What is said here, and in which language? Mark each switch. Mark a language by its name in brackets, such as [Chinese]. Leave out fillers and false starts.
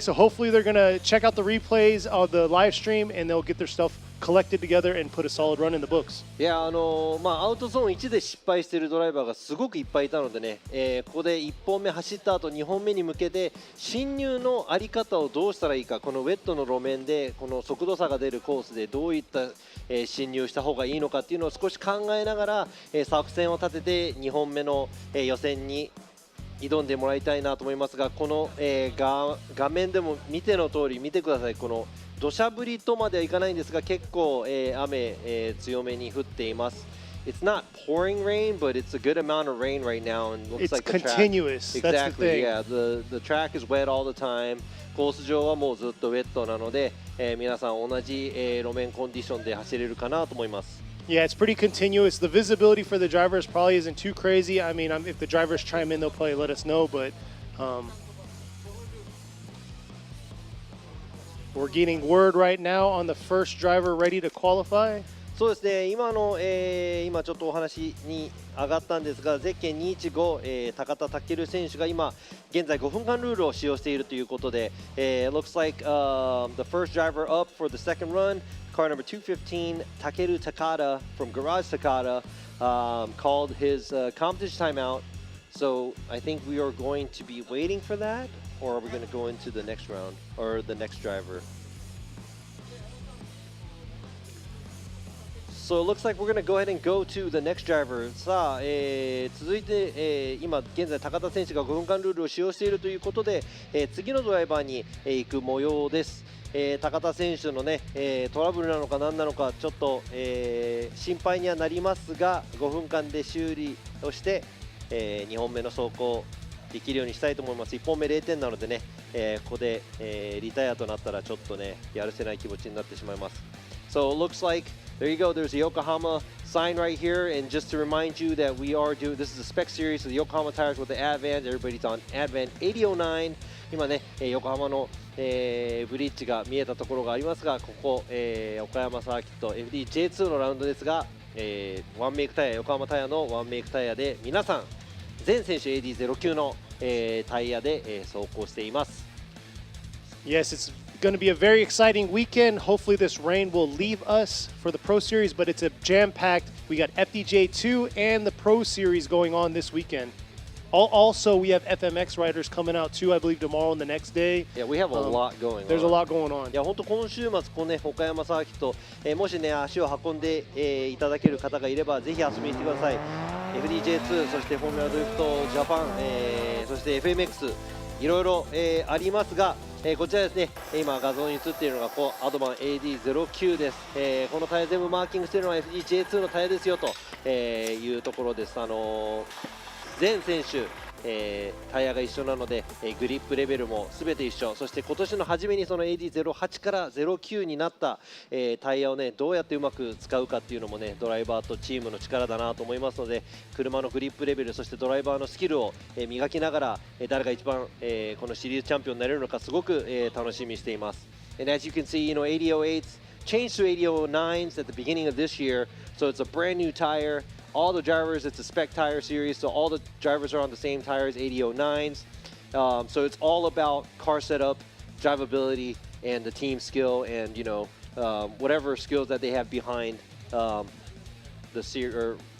[English] So hopefully they're going to check out the replays of the live stream and they'll get their stuff collected together and put a solid run in the books. [Japanese] いやアウトゾーン1で失敗しているドライバーがすごくいっぱいいたのでね、ここで1本目走った後2本目に向けて進入のあり方をどうしたらいいか、このウェットの路面でこの速度差が出るコースでどういった、進入した方がいいのかっていうのを少し考えながら、作戦を立てて2本目の、予選に挑んでもらいたいなと思いますが、この、画面でも見ての通り見てください。この土砂降りとまではいかないんですが結構、雨、強めに降っています。 [English] It's not pouring rain, but it's a good amount of rain right now, and looks It's like the track. continuous. That's the Exactly. thing. Yeah, the track is wet all the time. [Japanese] コース上はもうずっとウェットなので、皆さん同じ、路面コンディションで走れるかなと思います。 [English] Yeah, it's pretty continuous. The visibility for the drivers probably isn't too crazy. I mean, if the drivers chime in, they'll probably let us know. But we're getting word right now on the first driver ready to qualify. [Japanese] そうですね、今ちょっとお話に上がったんですが、ゼッケン215、高田健選手が今現在5分間ルールを使用しているということで、 [English] looks like、the first driver up for the second run, car number 215, Takeru Takada from Garage Takada, called his competition timeout. So I think we are going to be waiting for that, or are we going to go into the next round or the next driver? So it looks like we're going to go ahead and go to the next driver. [Japanese] さあ、続いて、今現在高田選手が5分間ルールを使用しているということで、次のドライバーに、行く模様です。高田選手のね、トラブルなのか何なのかちょっと、心配にはなりますが、5分間で修理をして、2本目の走行できるようにしたいと思います。1本目0点なのでね、ここで、リタイアとなったらちょっとねやるせない気持ちになってしまいます。 [English] So it looks like there you go. There's a Yokohama sign right here, and just to remind you that we are doing this is a spec series of the Yokohama tires with the Advan. Everybody's on Advan 8009. [Japanese] 今ね、横浜の、ブリッジが見えたところがありますが、ここ、岡山サーキット FDJ2 のラウンドですが、ワンメイクタイヤ、横浜タイヤのワンメイクタイヤで皆さん全選手 AD09 の、タイヤで、走行しています。 [English] Yes, it's going to be a very exciting weekend. Hopefully this rain will leave us for the Pro Series, but it's a jam-packed. We got FDJ2 and the Pro Series going on this weekend. Also, we have FMX riders coming out too, I believe, tomorrow and the next day. Yeah, we have a lot going on. There's a lot going on. [Japanese] いや本当今週末このね岡山サーキット、もしね足を運んで、いただける方がいればぜひ遊びに来てください。 FDJ2 そしてフォーミュラドリフトジャパン、そして FMX いろいろ、ありますが、こちらですね今画像に映っているのがこうアドバン AD09 です、このタイヤ全部マーキングしているのは FDJ2 のタイヤですよと、いうところです。全選手、タイヤが一緒なので、グリップレベルも全て一緒。そして今年の初めにその AD08 から09になった、タイヤをねどうやってうまく使うかっていうのもねドライバーとチームの力だなと思いますので、車のグリップレベルそしてドライバーのスキルを、磨きながら、誰が一番、このシリーズチャンピオンになれるのかすごく、楽しみにしています。 [English] And as you can see, AD08s changed to AD09s at the beginning of this year, so it's a brand new tire. All the drivers, it's a spec tire series, so all the drivers are on the same tires, AD09s. So it's all about car setup, drivability, and the team skill, and whatever skills that they have behind the team.